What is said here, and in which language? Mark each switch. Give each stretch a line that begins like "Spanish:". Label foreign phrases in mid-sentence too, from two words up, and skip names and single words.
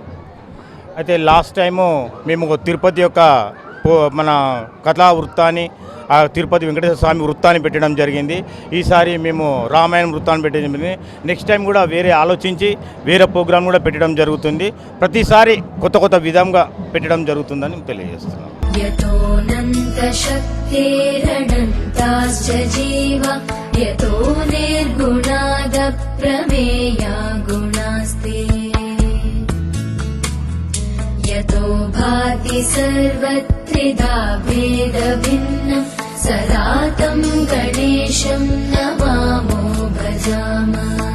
Telugu: అయితే
English: last time
Telugu: మేము తిరుపతి యొక్క మన కథా వృత్తాన్ని, ఆ తిరుపతి వెంకటేశ్వర స్వామి వృత్తాన్ని పెట్టడం జరిగింది. ఈసారి మేము రామాయణం వృత్తాన్ని పెట్టడం జరిగింది.
English: next time
Telugu: కూడా వేరే ఆలోచించి వేరే ప్రోగ్రాం కూడా పెట్టడం జరుగుతుంది. ప్రతిసారి కొత్త విధంగా పెట్టడం జరుగుతుందని తెలియజేస్తున్నాం.
Sanskrit: यतो भाति सर्वत्रिधा भेदभिन्नं सदा तं गणेशं नमामो भजामः.